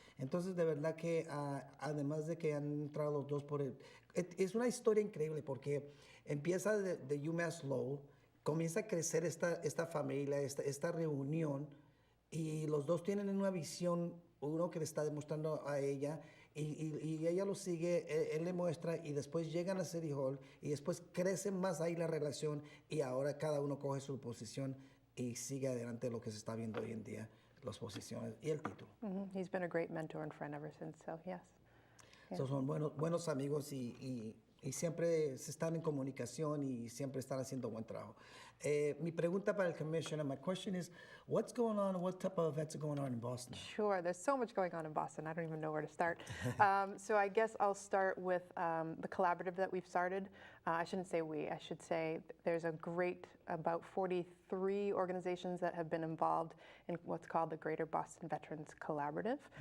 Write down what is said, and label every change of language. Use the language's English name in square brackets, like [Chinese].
[Spanish] Entonces, de verdad que además de que han entrado los dos es una historia increíble porque empieza de UMass Lowell, comienza a crecer esta familia, esta reunión, y los dos tienen una visión, uno que le está demostrando a ella, y ella lo sigue, él le muestra, y después llegan a City Hall, y después crece más ahí la relación, y ahora cada uno coge su posición y sigue adelante lo que se está viendo hoy en día, las posiciones y el título. [English] He's been a great mentor and friend ever since, so yes. Yeah. [Spanish] So, son buenos amigos, y siempre se están en comunicación y siempre están haciendo buen trabajo. Mi pregunta para el [English] commissioner, my question is, what's going on, what type of events are going on in Boston? Sure, there's so much going on in Boston. I don't even know where to start. So I guess I'll start with the collaborative that we've started. I shouldn't say we, I should say there's about 43 organizations that have been involved in what's called the Greater Boston Veterans Collaborative.